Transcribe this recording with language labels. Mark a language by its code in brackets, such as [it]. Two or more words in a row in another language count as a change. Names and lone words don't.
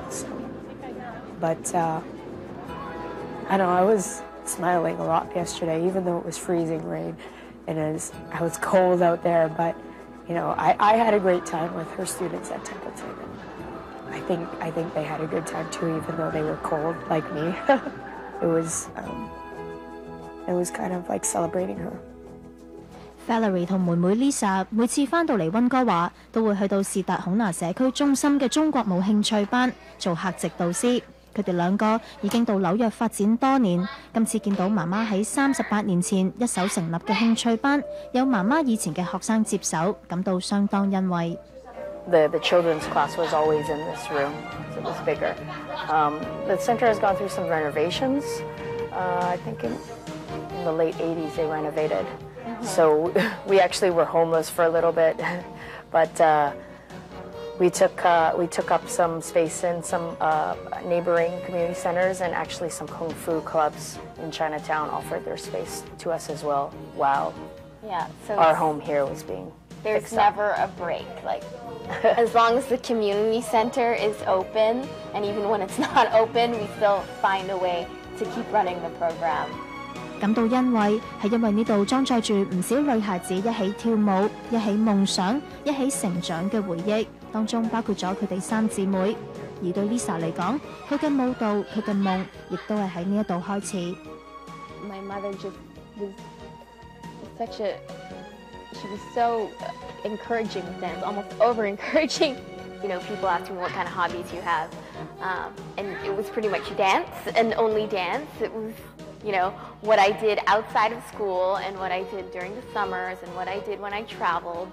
[en] So, but I don't know, I was smiling a lot yesterday, even though it was freezing rain and I was cold out there. But you know, I had a great time with her students at Templeton, and I think they had a good time too, even though they were cold like me. It was kind of like celebrating her. [yue] Valerie 同妹妹 Lisa 每次返到嚟溫哥華，都會去到士達孔拿社區中心嘅中國舞興趣班做客席導師。佢哋兩個已經到紐約發展多年，今次見到媽媽喺38年前一手成立嘅興趣班，有媽媽以前嘅學生接手，感到相當欣慰。 [en] The children's class was always in this room, so it was bigger. The center has gone through some renovations. I think in the late 80s they renovated. So we actually were homeless for a little bit, but we took up some space in some neighboring community centers, and actually some kung fu clubs in Chinatown offered their space to us as well. Wow. Yeah. So our home here was being there's never a break. Like as long as the community center is open, and even when it's not open, we still find a way to keep running the program. [yue] 感到欣慰係因為呢度裝載住唔少女孩子一起跳舞、一起夢想、一起成長嘅回憶，當中包括咗佢哋3姊妹。而對 Lisa 嚟講，佢嘅舞蹈、佢嘅夢，亦都係喺呢一度開始。 [en] My mother just was she was so encouraging with dance, almost over encouraging. You know, people ask me what kind of hobbies you have, and it was pretty much dance and only dance. It was, you know, what I did outside of school and what I did during the summers and what I did when I traveled.